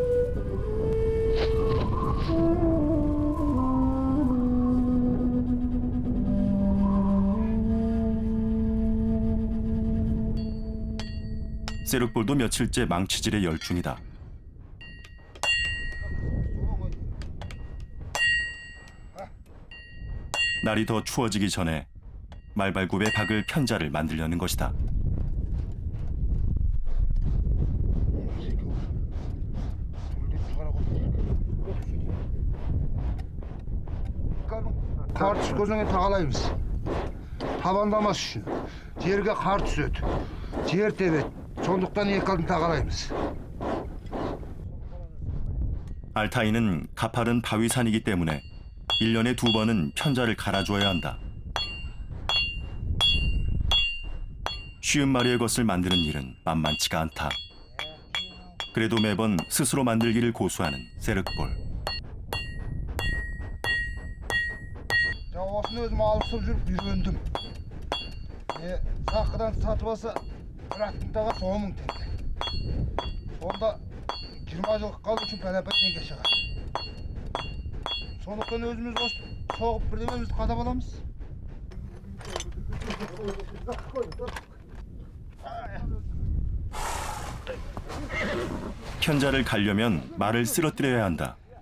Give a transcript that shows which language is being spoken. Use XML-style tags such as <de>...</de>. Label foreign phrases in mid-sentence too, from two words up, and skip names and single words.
<ko>세륵볼도 며칠째 망치질에 열중이다. 날이 더 추워지기 전에 말발굽에 박을 편자를 만들려는 것이다.</ko> <kk>Қар түскеннен тағалаймыз. Табандамас үшін. Жерге қар түседі. Жер тебеді. сондықтан екі алдын тағалаймыз.</kk> <ko>알타이는 가파른 바위산이기 때문에 1년에 2번은 편자를 갈아줘야 한다. 쉬운 마리의 것을 만드는 일은 만만치가 않다. 그래도 매번 스스로 만들기를 고수하는 세륵볼.</ko> <kk>Осыны өзім алысып жүріп үйрендім. Сақыдан сатып алса, бір аттың 10 мың теңге. Сонда 20 жыл қалу үшін пәләпәт теңге шығады. Сондықтан өзіміз осы соғып бірдемемізді қадап аламыз.</kk> <ko>편자를 갈려면 말을 쓰러뜨려야 한다.</ko>